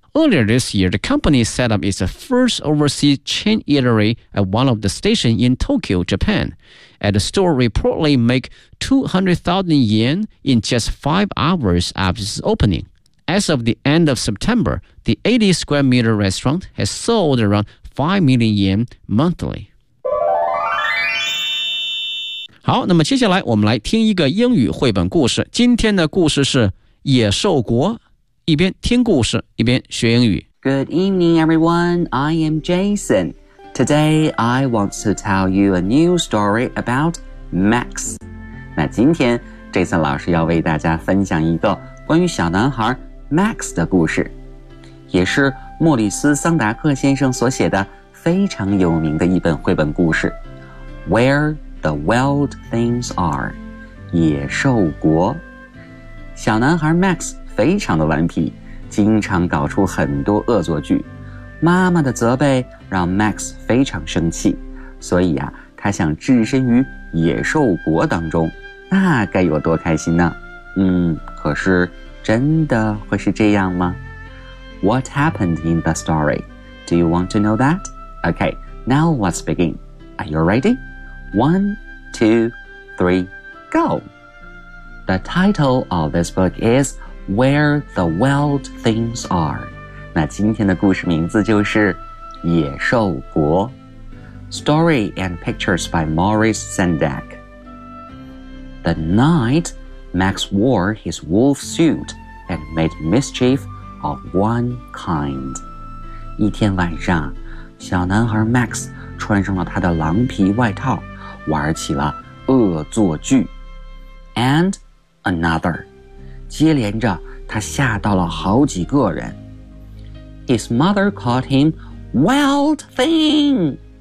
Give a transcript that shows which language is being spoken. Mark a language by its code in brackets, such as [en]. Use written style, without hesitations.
[en] Earlier this year, the company set up its first overseas chain eatery at one of the stations in Tokyo, Japan. At a store reportedly make 200,000 yen in just 5 hours after its opening. As of the end of September, the 80 square meter restaurant has sold around 5 million yen monthly. [zh] 好，那么接下来我们来听一个英语绘本故事。今天的故事是《野兽国》，一边听故事，一边学英语。 [en] Good evening, everyone. I am Jason. Today, I want to tell you a new story about Max. [zh] 那今天 Jason 老师要为大家分享一个关于小男孩 Max 的故事，也是莫里斯·桑达克先生所写的非常有名的一本绘本故事 Where the Wild Things Are, 野兽国。小男孩 Max 非常的顽皮，经常搞出很多恶作剧。妈妈的责备让 Max 非常生气，所以啊，他想置身于野兽国当中，那该有多开心呢？可是真的会是这样吗？ [en] What happened in the story? Do you want to know that? Okay, now let's begin. Are you ready? 1, 2, 3, go! The title of this book is Where the Wild Things Are. [zh] 那今天的故事名字就是《野兽国》。 [en] Story and pictures by Maurice Sendak. The night Max wore his wolf suit and made mischief of one kind. [zh] 一天晚上，小男孩 Max 穿上了他的狼皮外套，玩起了恶作剧。 [en] And another. [zh] 接连着，他吓到了好几个人。 [en] His mother called him Wild Thing.